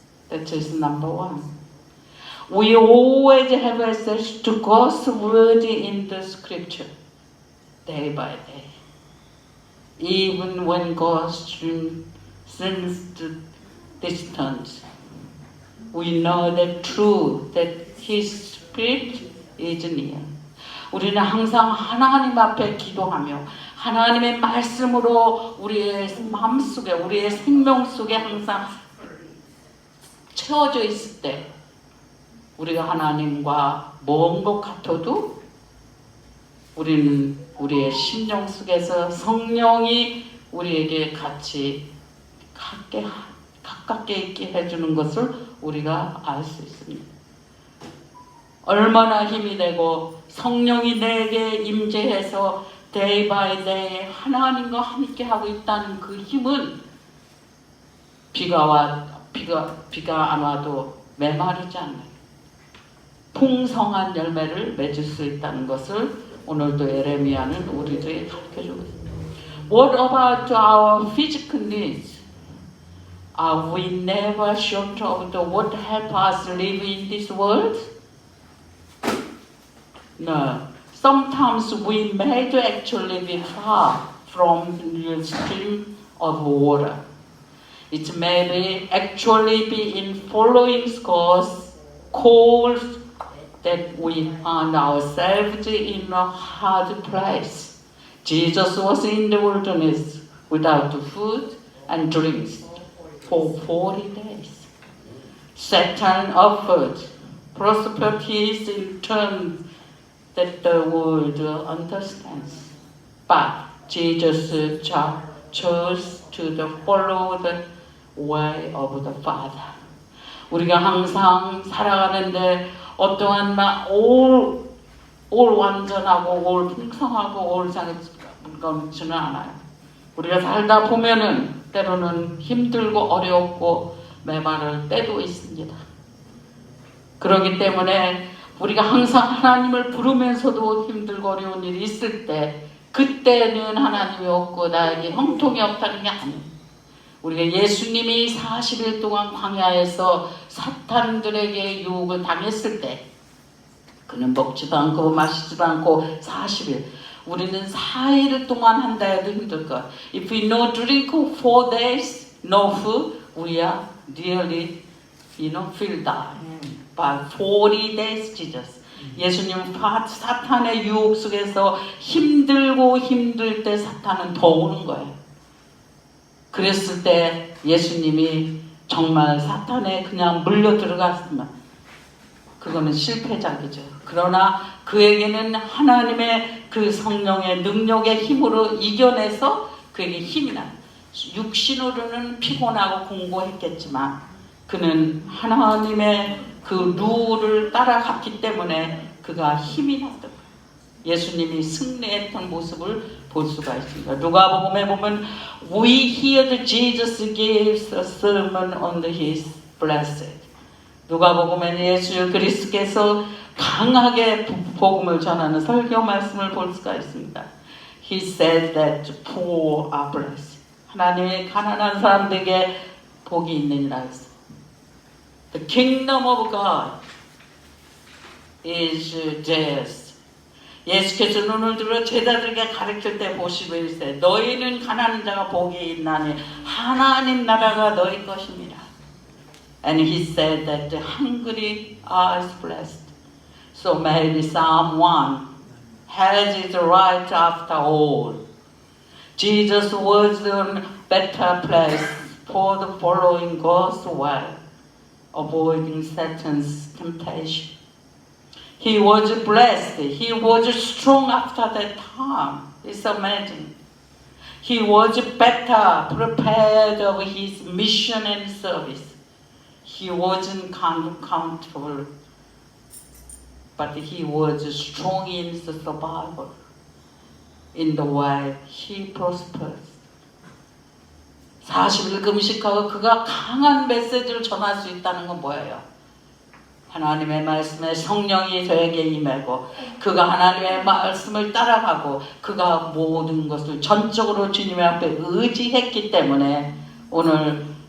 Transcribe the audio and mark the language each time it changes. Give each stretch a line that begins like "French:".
English: That is number one. We always have access to God's word in the scripture, day by day. Even when God seems distant, we know the truth that His Spirit is near.
Korean: 우리는 항상 하나님 앞에 기도하며 하나님의 말씀으로 우리의 마음속에 우리의 생명 속에 항상 채워져 있을 때 우리가 하나님과 먼 것 같아도 우리는 우리의 심령 속에서 성령이 우리에게 같이 가깝게 있게 해주는 것을 우리가 알 수 있습니다. 얼마나 힘이 되고 성령이 내게 임재해서
English: day by day
Korean: 하나님과 함께 하고 있다는 그 힘은 비가 안 와도 메마르지 않아요. 풍성한 열매를 맺을 수 있다는 것을 오늘도 예레미야는 우리들에게 가르쳐주고 있습니다.
English: What about our physical needs? Are we never short of the what help us live in this world? No. Sometimes we may actually be far from the stream of water. It may actually be in following God's calls that we find ourselves in a hard place. Jesus was in the wilderness without food and drinks for 40 days. Satan offered prosperities in terms that the world understands. But Jesus chose to follow the way of the Father.
Korean: 우리가 항상 살아가는데 어떠한 올 완전하고 올 풍성하고 올 장치는 않아요. 우리가 살다 보면은 때로는 힘들고 어렵고 메마를 때도 있습니다. 그렇기 때문에 우리가 항상 하나님을 부르면서도 힘들고 어려운 일이 있을 때 그때는 하나님이 없고 나에게 형통이 없다는 게 아니에요. 우리가 예수님이 40일 동안 광야에서 사탄들에게 유혹을 당했을 때 그는 먹지도 않고 마시지도 않고 40일. 우리는 4일 동안 한다 해도 힘들 거야.
English: If we no drink 4 days, no food, we are really, feel die. But 40 days, Jesus.
Korean: 예수님 사탄의 유혹 속에서 힘들고 힘들 때 사탄은 더 오는 거예요. 그랬을 때 예수님이 정말 사탄에 그냥 물려 들어갔으면 그거는 실패작이죠. 그러나 그에게는 하나님의 그 성령의 능력의 힘으로 이겨내서 그에게 힘이 나. 육신으로는 피곤하고 공고했겠지만 그는 하나님의 그 룰을 따라갔기 때문에 그가 힘이 났던 거예요. 예수님이 승리했던 모습을 볼 수가 있습니다. 누가복음에 보면
English: We heard Jesus gives a sermon on his blessed.
Korean: 누가복음에는 예수 그리스도께서 강하게 복음을 전하는 설교 말씀을 볼 수가 있습니다.
English: He said that poor are blessed.
Korean: 하나님의 가난한 사람들에게 복이 있느니라 했어요.
English: The kingdom of God is theirs.
Korean: 예수께서 눈을 들어 제자들에게 가르칠 때 보시고 이르시되 너희는 가난한 자가 복이 있나니 하나님 나라가 너희 것입니다.
English: And he said that the hungry are blessed. So maybe Psalm 1 has its right after all. Jesus was in a better place for the following God's way, avoiding Satan's temptation. He was blessed. He was strong after that time. It's amazing. He was better prepared of his mission and service. He wasn't comfortable, but he was strong in the survival. In the way he prospered.
Korean: 40일 금식하고 그가 강한 메시지를 전할 수 있다는 건 뭐예요? 하나님의 말씀에 성령이 저에게 임하고 그가 하나님의 말씀을 따라가고 그가 모든 것을 전적으로 주님의 앞에 의지했기 때문에 오늘